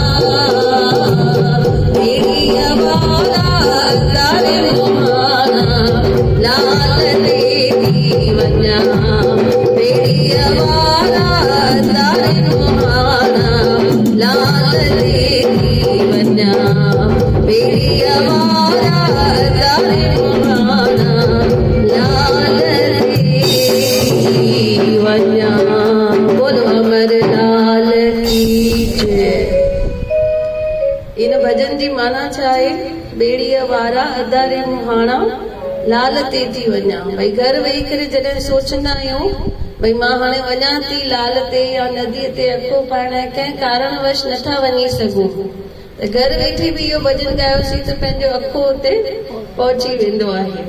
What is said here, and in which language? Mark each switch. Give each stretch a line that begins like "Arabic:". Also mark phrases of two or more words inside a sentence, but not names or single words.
Sindhi: बेड़ीअ वारा अदारे मोहाणा लाल ते थी वञा बेड़ीअ वारा अदारे मोहाणा लाल ते थी वञा बेड़ीअ वारा अदारे मोहाणा लाल ते थी वञा बोलो अमर लाल की जय। इन भजन जी माना छा आहे? बेड़ीअ वारा अदारे मुहाणा लाल ते थी वञा। भई घर वेही करे जॾहिं सोचंदा आहियूं भई मां हाणे वञा थी लाल ते या नदीअ ते अखो पाइण कंहिं कारणवश नथा वञी सघूं त घर वेठे बि इहो भॼन ॻायोसीं त पंहिंजो अखो उते पहुची वेंदो आहे।